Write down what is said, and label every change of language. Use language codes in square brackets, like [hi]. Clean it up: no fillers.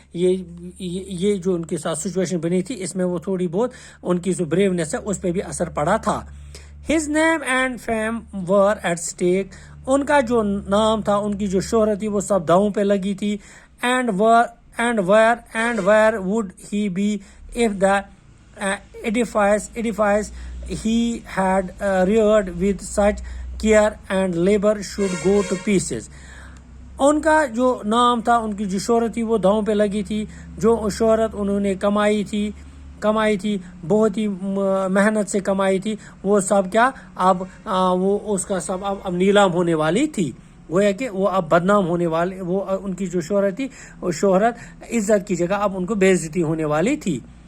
[ur] یہ جو ان کے ساتھ سچویشن بنی تھی اس میں وہ تھوڑی بہت ان کی جو بریونیس ہے اس پہ بھی اثر پڑا تھا. [en] His name and fame were at stake. [ur] ان کا جو نام تھا, ان کی جو شہرت تھی وہ سب داؤں پہ لگی تھی. [en] And where would he be if the edifice he had reared with such care and labor should go to pieces. [ur] ان کا جو نام تھا, ان کی جو شہرت تھی وہ داؤں پہ لگی تھی. جو شہرت انہوں نے کمائی تھی بہت ہی محنت سے کمائی تھی, وہ سب کیا اب وہ اس کا سب اب نیلام ہونے والی تھی. وہ ہے کہ وہ اب بدنام ہونے والے, وہ ان کی جو شہرت تھی وہ شہرت عزت کی جگہ اب ان کو بے عزتی ہونے والی تھی.